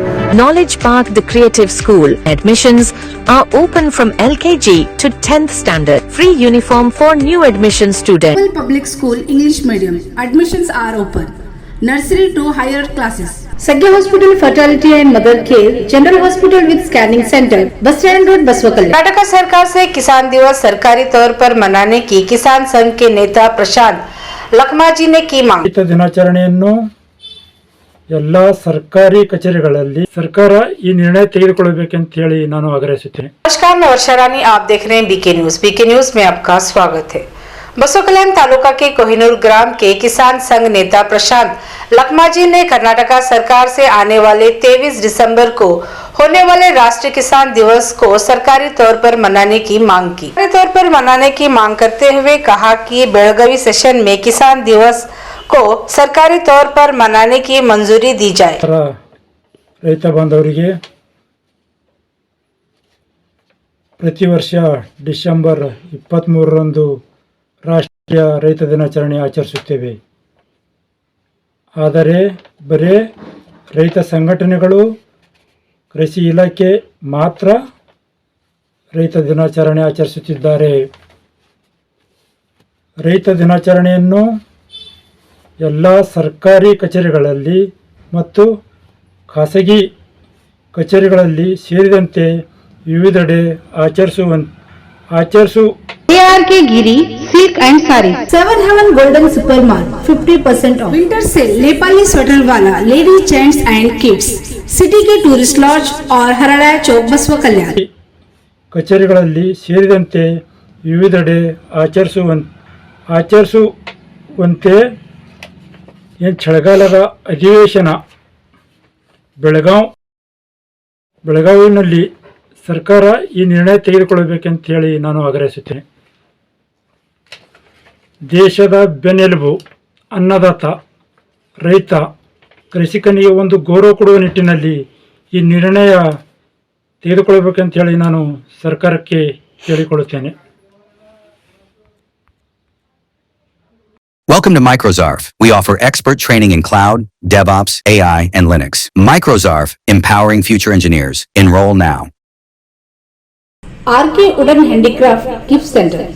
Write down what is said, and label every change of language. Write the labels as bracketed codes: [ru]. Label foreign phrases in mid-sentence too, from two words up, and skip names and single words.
[en] Knowledge Park, the Creative School. Admissions are open from LKG to 10th standard. Free uniform for new admission students. Public School English Medium. Admissions are open. Nursery to higher classes. Sagya Hospital Fertility and Mother Care, General Hospital with Scanning Center, Bus Stand Road, Baswakal. [hi] कर्नाटक सरकार से किसान दिवस सरकारी तौर पर मनाने की किसान संघ के नेता प्रशांत लखमाजी ने की मांग। [kn] ರೈತ ದಿನಾಚರಣೆಯನ್ನು ಎಲ್ಲ ಸರ್ಕಾರಿ ಕಚೇರಿಗಳಲ್ಲಿ ಸರ್ಕಾರ ಈ ನಿರ್ಣಯ ತೆಗೆದುಕೊಳ್ಳಬೇಕೆಂತ ಹೇಳಿ ನಾನು ಆಗ್ರಹಿಸುತ್ತೇನೆ। [hi] नमस्कार, मैं वर्षा रानी, आप देख रहे हैं बीके न्यूज। बीके न्यूज में आपका स्वागत है। बसोकल्याण तालुका के कोहिनूर ग्राम के किसान संघ नेता प्रशांत लखमाजी ने कर्नाटक सरकार से आने वाले 23 दिसंबर को होने वाले राष्ट्रीय किसान दिवस को सरकारी तौर पर मनाने की मांग की। सरकारी तौर पर मनाने की मांग करते हुए कहा कि बेळगावी सेशन में किसान दिवस को सरकारी तौर पर मनाने की मंजूरी दी जाए। [kn] ರೈತ ಬಾಂಧವರಿಗೆ ಪ್ರತಿ ವರ್ಷ ಡಿಸೆಂಬರ್ 23ರಂದು ರಾಷ್ಟ್ರೀಯ ರೈತ ದಿನಾಚರಣೆ ಆಚರಿಸುತ್ತೇವೆ। ಆದರೆ ಬರೇ ರೈತ ಸಂಘಟನೆಗಳು, ಕೃಷಿ ಇಲಾಖೆ ಮಾತ್ರ ರೈತ ದಿನಾಚರಣೆ ಆಚರಿಸುತ್ತಿದ್ದಾರೆ। ರೈತ ದಿನಾಚರಣೆಯನ್ನು ಎಲ್ಲ ಸರ್ಕಾರಿ ಕಚೇರಿಗಳಲ್ಲಿ ಮತ್ತು ಖಾಸಗಿ ಕಚೇರಿಗಳಲ್ಲಿ ಸೇರಿದಂತೆ ವಿವಿಧೆಡೆ [en] ARK Giri Silk and Sari, 7 Heaven Golden Super Mall 50% off. Winter sale Nepali sweater wala lady gents and kids. [hi] City के [en] tourist lodge [hi] और हरड़ा चौक बसवकल्याण [kn] ಕಚೇರಿಗಳಲ್ಲಿ ಸೇರಿದಂತೆ ವಿವಿಧೆಡೆ ಆಚರಿಸುವಂತೆ ಚಳಿಗಾಲದ ಅಧಿವೇಶನ ಬೆಳಗಾವಿನಲ್ಲಿ ಸರ್ಕಾರ ಈ ನಿರ್ಣಯ ತೆಗೆದುಕೊಳ್ಳಬೇಕೆಂತ ಹೇಳಿ ನಾನು ಆಗ್ರಹಿಸುತ್ತೇನೆ। ದೇಶದ ಬೆನ್ನೆಲುಬು, ಅನ್ನದಾತ ರೈತ, ಕೃಷಿಕನಿಗೆ ಒಂದು ಗೌರವ ಕೊಡುವ ನಿಟ್ಟಿನಲ್ಲಿ ಈ ನಿರ್ಣಯ ತೆಗೆದುಕೊಳ್ಳಬೇಕೆಂತ ಹೇಳಿ ನಾನು ಸರ್ಕಾರಕ್ಕೆ ಕೇಳಿಕೊಳ್ಳುತ್ತೇನೆ। [en] Welcome to Microzarf. We offer expert training in cloud, DevOps, AI, and Linux. Microzarf, empowering future engineers. Enroll now. RK Wooden Handicraft Gift Center.